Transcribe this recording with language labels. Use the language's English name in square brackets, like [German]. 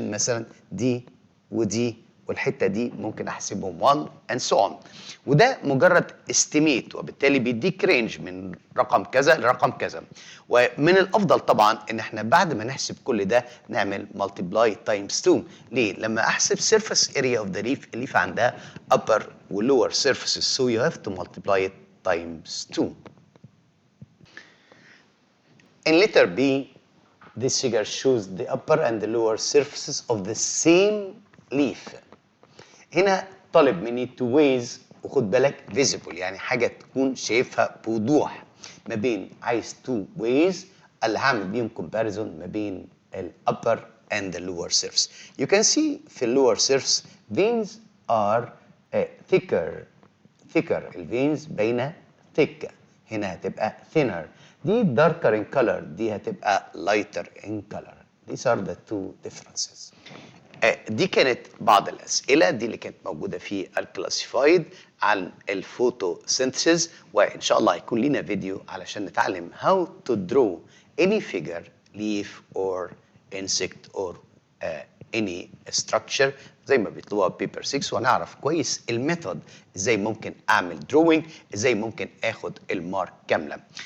[Arabic] مثلا دي ودي والحته دي ممكن احسبهم [English] 1 and so on. [Arabic] وده مجرد estimate وبالتالي بيديك رينج من رقم كذا لرقم كذا. ومن الافضل طبعا ان احنا بعد ما نحسب كل ده نعمل [English] multiply times 2. [Arabic] ليه؟ لما احسب [English] surface area of the leaf، [Arabic] الليف عندها [English] upper و lower surfaces so you have to multiply it times 2. In letter B, this figure shows the upper and the lower surfaces of the same leaf. [Arabic] هنا طالب مني [English] two ways، [Arabic] وخد بالك visible يعني حاجة تكون شايفها بوضوح. ما بين عايز two ways اللي هعمل بيهم comparison ما بين ال [English] upper and the lower surface. You can see [Arabic] في ال [English] lower surface veins are thicker. [Arabic] الفينز باينة thick. هنا هتبقى thinner. دي darker in color، دي هتبقى lighter in color. [English] These are the two differences. [Arabic] دي كانت بعض الأسئلة دي اللي كانت موجودة في الكلاسيفايد عن الفوتوسينثيسيس، وإن شاء الله هيكون لنا فيديو علشان نتعلم [English] how to draw any figure, leaf or insect or any structure [Arabic] زي ما بيطلبوها بيبر 6، ونعرف كويس الميثود ازاي ممكن اعمل drawing، ازاي ممكن اخد المارك كاملة.